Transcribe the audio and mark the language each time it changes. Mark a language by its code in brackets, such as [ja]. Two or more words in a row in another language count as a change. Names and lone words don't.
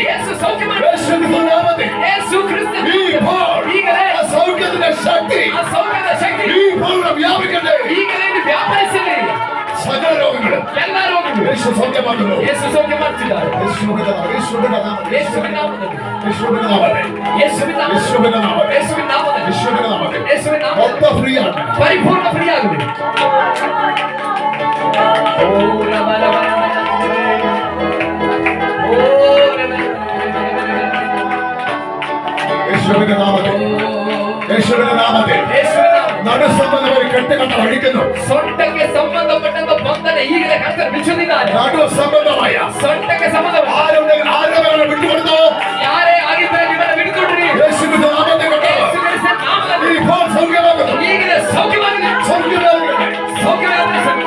[ml] യേശുവിന്റെ നാമത്തിൽ ഇപ്പോൾ ആ സൗഖ്യത്തിന്റെ ശക്തി ഇപ്പോൾ വ്യാപിക്കട്ടെ. സകല രോഗങ്ങളും യേശു സൗഖ്യമാക്കുന്നു. യേശുവിന്റെ നാമത്തിൽ മൊത്തം ഫ്രീ ആണ്. [kn] ಪರಿಪೂರ್ಣ ಫ್ರೀ ಆಗಿದೆ. [ml] യേശുവിന്റെ നാമത്തിൽ, യേശുവിന്റെ നാമത്തിൽ നടുസംബന്ധമായി കെട്ടുകെട്ട അഴിക്കുന്നു. [kn] ಸೊಂಟಕ್ಕೆ ಸಂಬಂಧಪಟ್ಟಂತ ಬಂಧನ ಈಗಲೇ ಕರ್ತರು ಬಿಚ್ಚುತ್ತಿದ್ದಾರೆ. [ml] നടു സംബന്ധമായ [kn] ಸೊಂಟಕ್ಕೆ ಸಂಬಂಧಪಟ್ಟ [ml] ആരോഗ്യം വിട്ടുകൊടുത്തോ, [kn] ಯಾರೇ ಆಗಿದ್ದರೆ ನಿಮ್ಮನ್ನು ಬಿಡುಕೊಡ್ರಿ. [ml] യേശുവിന്റെ നാമത്തിൽ കൊണ്ടോ ഇപ്പോൾ സൗഖ്യമാകുന്നു. [kn] ಈಗಲೇ ಸೌಖ್ಯವಾಗಿದೆ, [ml] സൗഖ്യമാകട്ടെ. [kn] ಸೌಖ್ಯವಾಗಿದೆ.